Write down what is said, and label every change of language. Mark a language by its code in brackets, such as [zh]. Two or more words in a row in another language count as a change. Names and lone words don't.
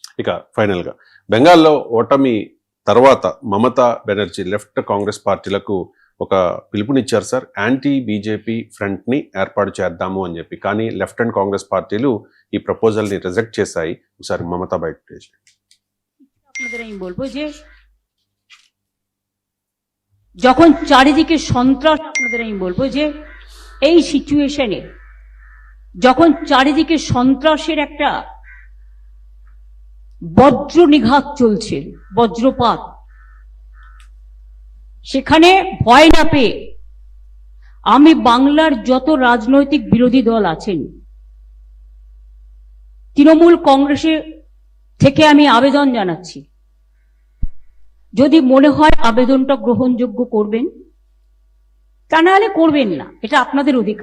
[te] ఇక ఫైనల్ గా బెంగాల్లో ఓటమి తర్వాత మమతా బెనర్జీ లెఫ్ట్ కాంగ్రెస్ పార్టీలకు ఒక పిలుపునిచ్చారు సార్, [en] anti BJP front [te] ని ఏర్పాటు చేద్దాము అని చెప్పి. కానీ [en] Left and Congress [te] పార్టీలు ఈ ప్రపోజల్ ని రిజెక్ట్ చేశాయి. ఒకసారి మమతా బయట [bn] বলবো যে যখন চারিদিকে সন্ত্রাস, আপনাদের আমি বলবো যে এই সিচুয়েশনে যখন চারিদিকে সন্ত্রাসের একটা বজ্র নিঘাত চলছে, বজ্রপাত, সেখানে ভয় না পেয়ে আমি বাংলার যত রাজনৈতিক বিরোধী দল আছেন তৃণমূল কংগ্রেসে থেকে আমি আবেদন জানাচ্ছি, যদি মনে হয় আবেদনটা গ্রহণযোগ্য করবেন, তা না হলে করবেন না, এটা আপনাদের অধিকার।